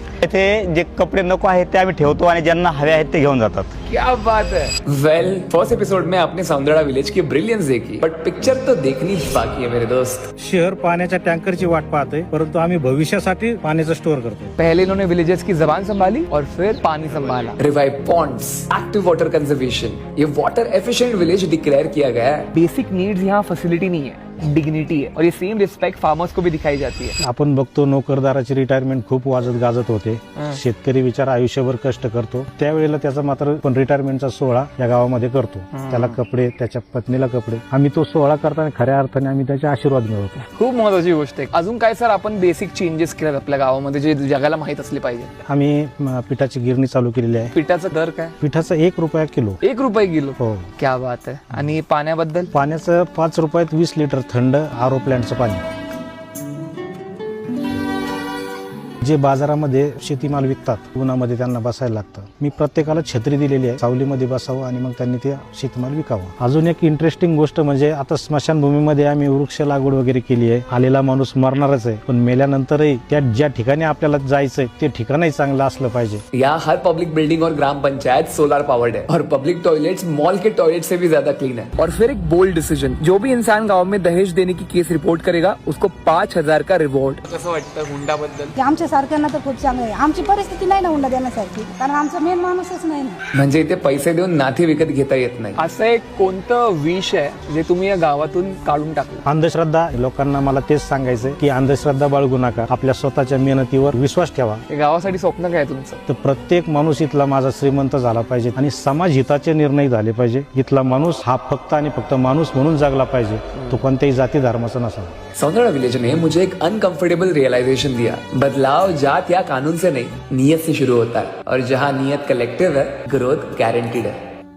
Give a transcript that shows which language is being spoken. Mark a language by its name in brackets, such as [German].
[Marathi] इथे जे कपडे नको आहेत ते आम्ही ठेवतो आणि ज्यांना हवे आहेत ते घेऊन जातात. [Hindi] क्या बात है. वेल फर्स्ट एपिसोड में आपने सौंदर्या विलेज की ब्रिलियंस देखी, बट पिक्चर तो देखनी बाकी है मेरे दोस्त. [Marathi] शहर पाण्याच्या टँकरची वाट पाहतोय, परंतु आम्ही भविष्यासाठी पाण्याचं स्टोअर करतोय. [Hindi] पहले इन्होंने विलेजेस की जबान संभाली और फिर पानी संभाला. Revive Pond's, active water conservation, ये वाटर एफिशिएंट विलेज डिक्लेयर किया गया है. बेसिक नीड्स यहाँ फैसिलिटी नहीं है, डिग्निटी है, और ये सेम रिस्पेक्ट फार्मर्स को भी दिखाई जाती है. [Marathi] आपण बघतो नोकरदाराची रिटायरमेंट खूप वाजत गाजत होते. शेतकरी बिचारा आयुष्यभर कष्ट करतो, त्यावेळेला त्याचा मात्र पण रिटायरमेंटचा सोहळा या गावामध्ये करतो. त्याला कपडे, त्याच्या पत्नीला कपडे. आम्ही तो सोहळा करताना खऱ्या अर्थाने आम्ही त्याचे आशीर्वाद मिळवतो. खूप महत्वाची गोष्ट आहे. अजून काय सर आपण बेसिक चेंजेस केलेत आपल्या गावामध्ये जे जगाला माहित असले पाहिजे? आम्ही पिठाची गिरणी चालू केलेली आहे. पिठाचा दर काय? पिठाचा 1 रुपया किलो. 1 रुपये किलो. हो. क्या बात आहे. आणि पाण्याबद्दल? पाण्याचं 5 रुपयात 20 लिटर थंड आरो प्लॅन्टचं पाणी. जे बाजारामध्ये शेतीमाल विकतात उन्हामध्ये त्यांना बसायला लागतं. मी प्रत्येकाला छत्री दिलेली आहे, सावलीमध्ये बसावं आणि मग त्यांनी ते शेतीमाल विकावं. अजून एक इंटरेस्टिंग गोष्ट म्हणजे आता स्मशानभूमीमध्ये आम्ही वृक्ष लागवड वगैरे केली आहे. आलेला माणूस मरणारच आहे, पण मेल्यानंतरही त्या ज्या ठिकाणी आपल्याला जायचंय ते ठिकाणही चांगलं असलं पाहिजे. [Hindi] यहाँ हर पब्लिक बिल्डिंग और ग्राम पंचायत सोलर पावर्ड है और पब्लिक टॉयलेट्स मॉल के टॉयलेट से भी ज्यादा क्लीन है. और फिर एक बोल्ड डिसीजन, जो भी इंसान गांव में दहेज देने की केस रिपोर्ट करेगा उसको 5,000 का रिवॉर्ड. [Marathi] कसं वाटतं हुंडाबद्दल? आमच्या सारख्यांना तर खूप चांगलं आहे. आमची परिस्थिती नाही ना हुंडा देण्यासारखी, कारण आमचा मेन माणूसच नाही ना. म्हणजे इथे पैसे देऊन नाते विकत घेता येत नाही. असं एक कोणतं विष आहे जे तुम्ही या गावातून काढून टाकलं? अंधश्रद्धा. लोकांना मला तेच सांगायचंय की अंधश्रद्धा बाळगू नका, आपल्या स्वतःच्या मेहनतीवर विश्वास ठेवा. या गावासाठी स्वप्न काय तुमचं? तर प्रत्येक माणूस इथला माझा श्रीमंत झाला पाहिजे आणि समाज हिताचे निर्णय झाले पाहिजे. इथला माणूस हा फक्त आणि फक्त माणूस म्हणून जगला पाहिजे, तो कोणत्याही जाती धर्माचा नसावा. [Hindi] सौंदर्या विलेज ने मुझे एक अनकंफर्टेबल रियलाइजेशन दिया. बदलाव जात या कानून से नहीं, नीयत से शुरू होता है, और जहाँ नीयत कलेक्टिव है, ग्रोथ गारंटीड है.